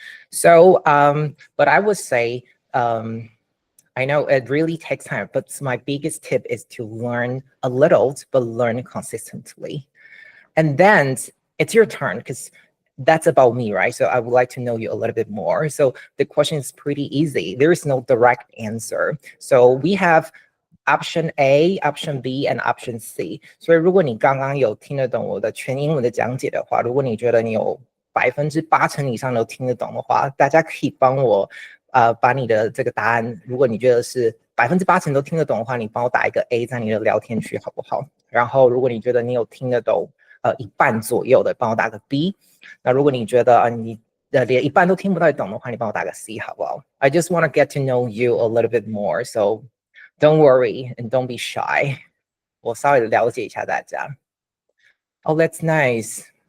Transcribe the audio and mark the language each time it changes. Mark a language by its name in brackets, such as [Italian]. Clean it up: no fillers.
[English] So, but I would say, I know it really takes time, but my biggest tip is to learn a little, but learn consistently. And then it's your turn because that's about me, right? So I would like to know you a little bit more. So the question is pretty easy. There is no direct answer. So we have option A, option B, and option C. [Chinese] 所以如果你刚刚有听得懂我的全英文的讲解的话，如果你觉得你有80%以上都听得懂的话，大家可以帮我把你的这个答案，如果你觉得是80%都听得懂的话，你帮我打一个 A 在你的聊天区好不好？然后如果你觉得你有听得懂一半左右的，帮我打个 B。那如果你觉得你连一半都听不太懂的话，你帮我打个 C 好不好？ [English] I just want to get to know you a little bit more, so don't worry and don't be shy. [Chinese] 我稍微了解一下大家。 [English] Oh, that's nice.